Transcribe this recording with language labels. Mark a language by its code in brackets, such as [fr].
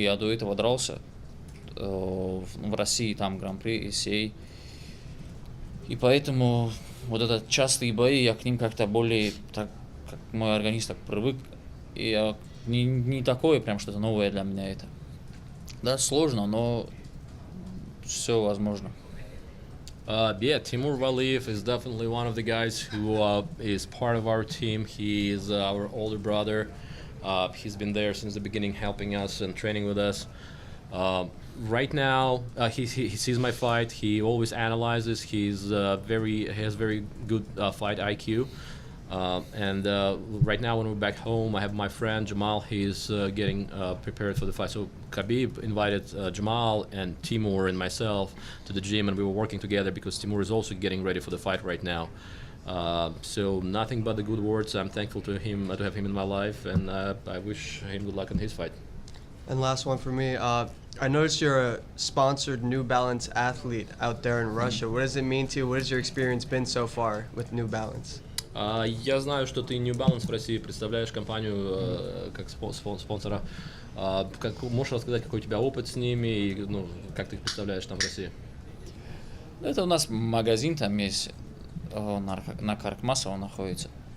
[ru] Я до этого дрался в России, там Гран-при, ИСЕЙ. И поэтому вот этот частые бои, я к ним как-то более, так как мой организм так привык. И я не такое прям что-то новое для меня это. Да, сложно, но все возможно. [en] Yeah, Timur Valiev is definitely one of the guys who is part of our team. He is our older brother. He's been there since the beginning, helping us and training with us. Right now, he sees my fight. He always analyzes. He has very good fight IQ. And right now, when we're back home, I have my friend Jamal. He's getting prepared for the fight. So Khabib invited Jamal and Timur and myself to the gym, and we were working together because Timur is also getting ready for the fight right now. So nothing but the good words. I'm thankful to him to have him in my life, and I wish him good luck in his fight. And last one for me. I noticed you're a sponsored New Balance athlete out there in Russia. What does it mean to you? What has your experience been so far with New Balance? [ru] Я знаю, что ты New Balance в России представляешь компанию как спонсора. Можешь рассказать, какой у тебя опыт с ними и как ты их представляешь там в России? Это у нас магазин там есть, на Каркмасово находится.